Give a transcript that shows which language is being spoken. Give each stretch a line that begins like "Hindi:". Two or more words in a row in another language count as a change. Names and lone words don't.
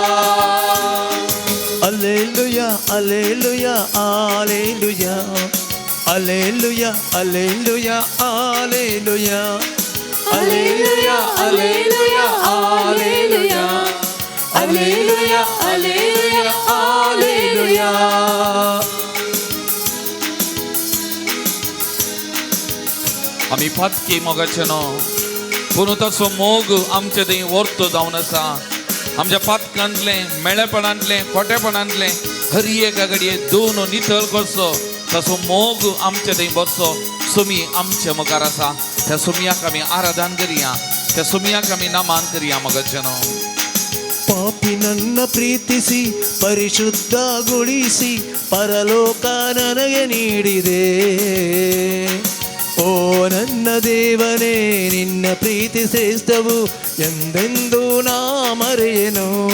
Kannada: ಅಲ್ಲೇಲುಯಾ ಅಲ್ಲೇಲುಯಾ ಆಲೇಲುಯಾ, ಅಲ್ಲೇಲುಯಾ ಅಲ್ಲೇಲುಯಾ ಆಲೇಲುಯಾ, ಅಲ್ಲೇಲುಯಾ ಅಲ್ಲೇಲುಯಾ ಆಲೇಲುಯಾ, ಅಲ್ಲೇಲುಯಾ ಅಲ್ಲೇಲುಯಾ ಆಲೇಲುಯಾ.
Konkani: आमी फातकी मोगाचें न्हू, पूण तसो मोग आमचे थंय वर्तो जावन आसा. आमच्या पातकांतलें, मेळेपणांतलें, खोटेपणांतलें हर एका घडये दोन नितळ कसो तसो मोग आमचे थंय बसो सुमी आमच्या मुखार आसा. त्या सुमयाक आमी आराधन करिया, त्या सुमयाक आमी नमन करिया मोगाचें न्हू.
Kannada: ಪಾಪಿ ನನ್ನ ಪ್ರೀತಿಸಿ ಪರಿಶುದ್ಧಗೊಳಿಸಿ ಪರಲೋಕ ನನಗೆ ನೀಡಿದೆ. ಓ ನನ್ನ ದೇವನೇ ನಿನ್ನ ಪ್ರೀತಿ ಶ್ರೇಷ್ಠವು ಎಂದೆಂದು ನಾ ಮರೆಯೆನು.